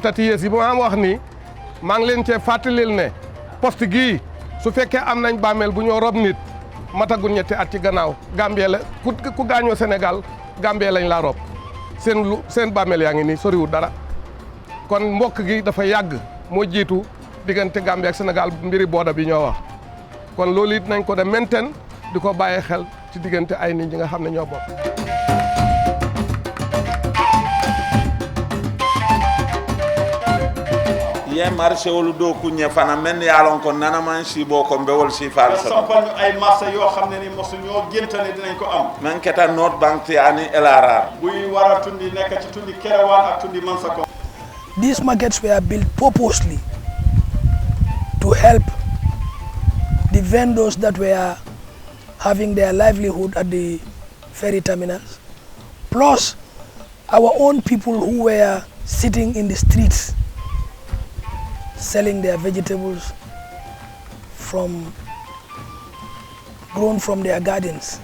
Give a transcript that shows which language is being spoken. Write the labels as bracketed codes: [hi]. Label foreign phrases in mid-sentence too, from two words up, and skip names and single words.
[wo] tatiyees yi ma wax nii maa ngi leen cee fàttalil ne poste gii su fekkee am nañ bàmmeel bu ñoo rob nit matagul ñetti at ci gannaaw Gambie la ku gaañoo Sénégal Gambie lañ laa rob seen bàmmeel yaa ngi nii soriwul dara kon mbokk gi dafa yàgg moo jiitu diggante Gambie ak Sénégal mbiri booda bi ñoo wax kon loolu it nañ ko de mainten di ko bàyyi xel ci diggante ay nit ñi nga xam ne ñoo bokk. [man] ye marché wolu do kuñe fana men yalon ko nana man si boko mbewol si faal sa [wo] sampal ñu ay marché yoo xam ne ni mosu ñoo géntane dinañ ko am [man] man keta North Bank ti ani LRR [wo] buy war a tundi nekk ci tundi Kerewaan ak tundi Mansako. [en] These markets were built purposely to help the vendors that were having their livelihood at the ferry terminals, plus our own people who were sitting in the streets selling their vegetables grown from their gardens.